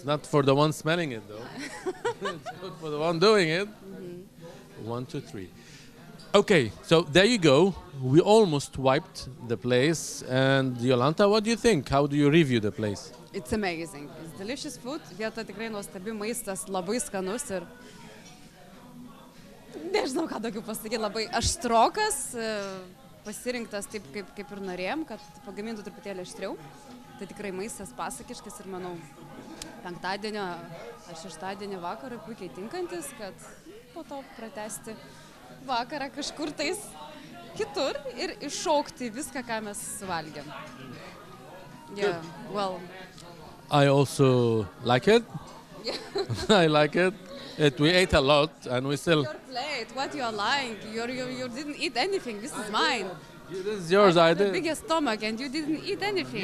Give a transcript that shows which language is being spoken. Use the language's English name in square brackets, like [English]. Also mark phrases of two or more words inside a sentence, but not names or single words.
[English] not for the one smelling it though. It's good for the one doing it. 1, 2, 3. Okay, so there you go. We almost wiped the place. And Jolanta, what do you think? How do you review the place? It's amazing. It's delicious food. [Lithuanian] Vieta tikrai nuostabi maistas, labai skanus ir nežinau, ką daugiau pasakyti, labai aštrokas, pasirinktas taip, kaip ir norėjom, kad pagamintų truputėlį aštriau. Tai tikrai maistas pasakiškas ir manau penktadienio ar šeštadienio vakarą puikiai tinkantis, kad po to pratesti vakarą kažkur tais kitur ir iššaukti viską, ką mes suvalgėm. [English] Yeah, well, I also like it. I like it. We ate a lot and we still... your plate, what you are lying? You didn't eat anything. This is mine. This is yours, I The did. biggest stomach, and you didn't eat anything.